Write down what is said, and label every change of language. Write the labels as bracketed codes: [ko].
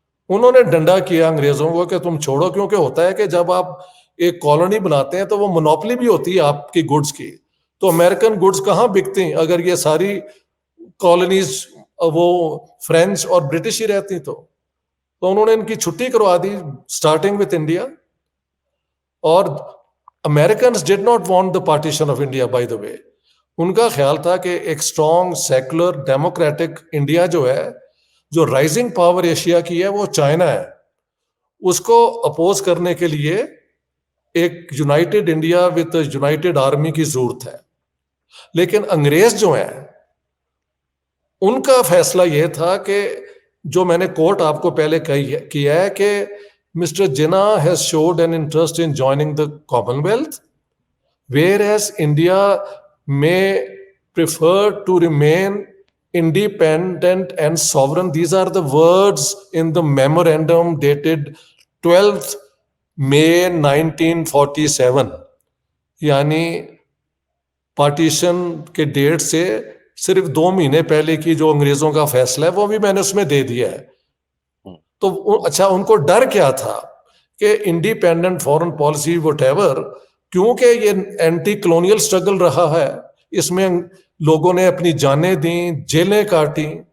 [ur] انہوں نے ڈنڈا کیا انگریزوں کو کہ تم چھوڑو، کیونکہ ہوتا ہے کہ جب آپ ایک کالونی بناتے ہیں تو وہ مونوپلی بھی ہوتی ہے آپ کی گڈس کی. تو امریکن گڈس کہاں بکتے ہیں اگر یہ ساری کالونیز وہ فرینچ اور برٹش ہی رہتی؟ تو انہوں نے ان کی چھٹی کروا دی [en] Starting with India. [ur] اور [en] Americans did not want the partition of India, by the way. [ur] ان کا خیال تھا کہ ایک اسٹرانگ سیکولر ڈیموکریٹک انڈیا جو ہے, جو رائزنگ پاور ایشیا کی ہے, وہ چائنا ہے. اس کو اپوز کرنے کے لیے ایک [en] united India with united army [ur] کی ضرورت ہے. لیکن انگریز جو ہیں ان کا فیصلہ یہ تھا کہ جو میں نے کوٹ آپ کو پہلے کیا ہے کہ [en] Mister Jinnah has showed an interest in joining the commonwealth whereas India may prefer to remain independent and sovereign. These are the words in the memorandum dated 12th May 1947. [ur] یعنی پارٹیشن کے date سے صرف 2 مہینے پہلے کی جو انگریزوں کا فیصلہ ہے وہ بھی میں نے اس میں دے دیا ہے. تو اچھا ان کو ڈر کیا تھا کہ [en] independent foreign policy whatever, [ur] کیونکہ یہ اینٹی کلونیل اسٹرگل رہا ہے, اس میں لوگوں نے اپنی جانیں دیں, جیلیں کاٹی.